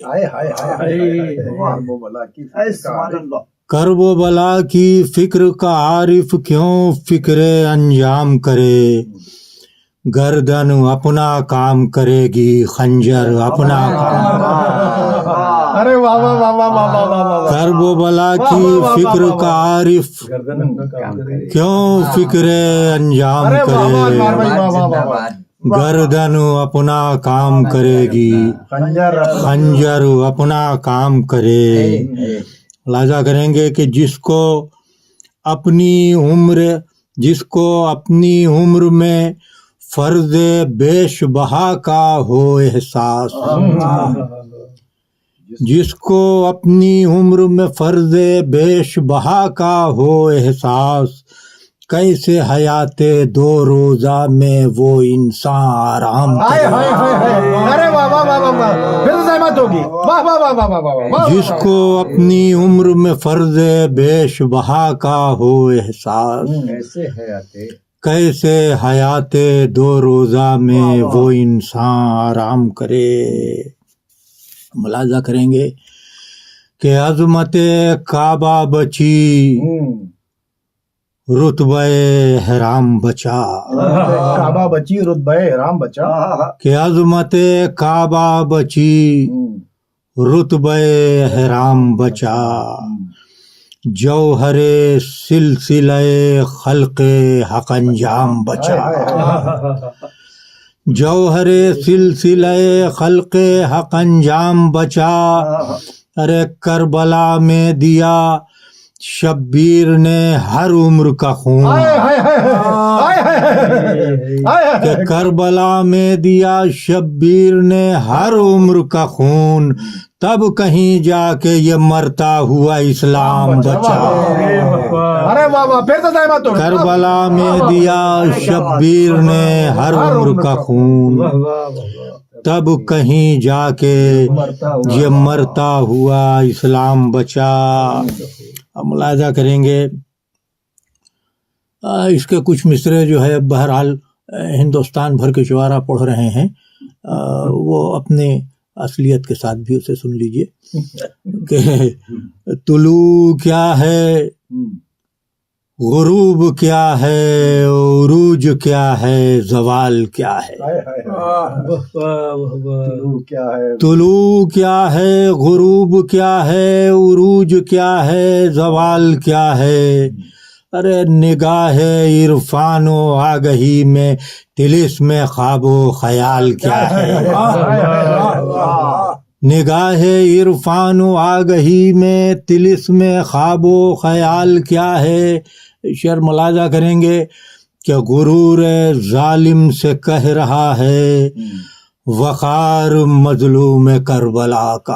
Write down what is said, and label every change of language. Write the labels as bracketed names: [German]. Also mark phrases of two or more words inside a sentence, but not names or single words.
[Urdu] کرب و بلا کی فکر کا عارف کیوں فکر انجام کرے. گردن اپنا کام کرے گی، خنجر اپنا کام. ارے واہ واہ واہ واہ واہ واہ واہ واہ کرب و بلا کی فکر کا عارف کیوں فکر انجام ارے واہ واہ کرے واہ واہ واہ واہ واہ گردن اپنا کام کرے گی خنجر خنجر اپنا کام کرے ملاحظہ کریں گے کہ جس کو اپنی عمر میں فرض بیش بہا کا ہو احساس جس کو اپنی عمر میں فرض بیش بہا کا ہو احساس کیسے حیات دو روزہ میں وہ انسان آرام ہائے کرے ہائے ہائے ہائے ارے واہ واہ واہ واہ واہ پھر سے سہمت ہوگی واہ واہ واہ واہ واہ واہ واہ جس کو اپنی عمر میں فرض بیش بہا کا ہو احساس کیسے حیات دو روزہ میں وہ انسان آرام کرے ملاحظہ کریں گے کہ عظمت کعبہ بچی رتبہ حرام بچا کعبہ بچی رتبے رام بچا کہ عظمت کعبہ بچی رتبہ حرام بچا جوہر سلسلہ خلق حق انجام بچا جوہر سلسلہ خلق حق انجام بچا ارے کربلا میں دیا شبیر نے ہر عمر کا خون ہائے ہائے ہائے ہائے ہائے ہائے کہ کربلا میں دیا شبیر نے ہر عمر کا خون تب کہیں جا کے یہ مرتا ہوا اسلام بچا ارے واہ واہ پھر سے سہمت ہوگی کربلا میں دیا شبیر نے ہر عمر کا خون تب کہیں جا کے یہ مرتا ہوا اسلام بچا اب ملاحظہ کریں گے اس کے کچھ مصرے جو ہے بہرحال ہندوستان بھر کے شعراء پڑھ رہے ہیں وہ اپنے اصلیت کے ساتھ بھی اسے سن لیجئے کہ طلوع کیا ہے غروب کیا ہے عروج کیا ہے زوال کیا ہے ہائے ہائے تو کیا ہے طلوع کیا ہے غروب کیا ہے عروج کیا ہے زوال کیا ہے ارے نگاہ عرفان و آگہی میں طلسم خواب و خیال کیا ہے نگاہ عرفان و آگہی میں طلسم خواب و خیال کیا ہے شعر ملاحظہ کریں گے کہ غرور ظالم سے کہہ رہا ہے وقار مظلوم کربلا کا